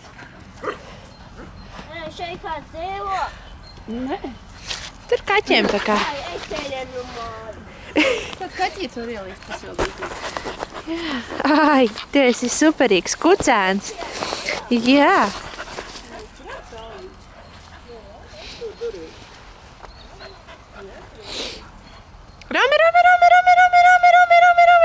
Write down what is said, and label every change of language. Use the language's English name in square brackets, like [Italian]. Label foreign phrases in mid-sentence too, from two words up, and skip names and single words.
[Latvian] Šeit kāds dzīvo? Nē. Tur kaķiem tā kā. Es teļenu māju. Tad kaķīts var ielīst pasildīt. Ai, tu esi superīgs kucēns. Jā. Rami, rami, rami, rami, rami, rami, rami, rami, rami.